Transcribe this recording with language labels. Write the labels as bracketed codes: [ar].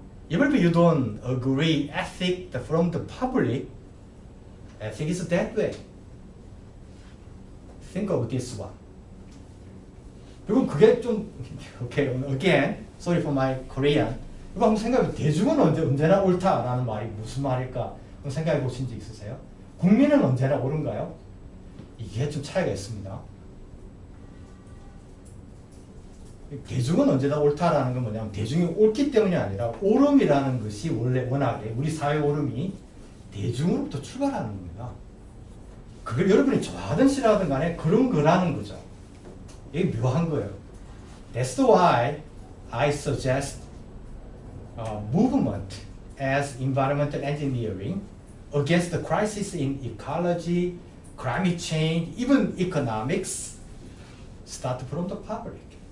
[en] Even if you don't agree ethic from the public, ethic is that way. Think of this one. [ko] 그리고 그게 좀, [en] okay, again, sorry for my Korean. [ko] 이거 한번 생각해, 대중은 언제나 옳다라는 말이 무슨 말일까? 한번 생각해 보신 적 있으세요? 국민은 언제나 옳은가요? 이게 좀 차이가 있습니다. 대중은 언제나 옳다라는 건 뭐냐면 대중이 옳기 때문이 아니라 옳음이라는 것이 원래 워낙에 우리 사회 옳음이 대중으로부터 출발하는 겁니다. 그걸 여러분이 좋아하든 싫어하든 간에 그런 거라는 거죠. 이게 묘한 거예요. [en] That's why I suggest movement as environmental engineering against the crisis in ecology, climate change, even economics start from the public.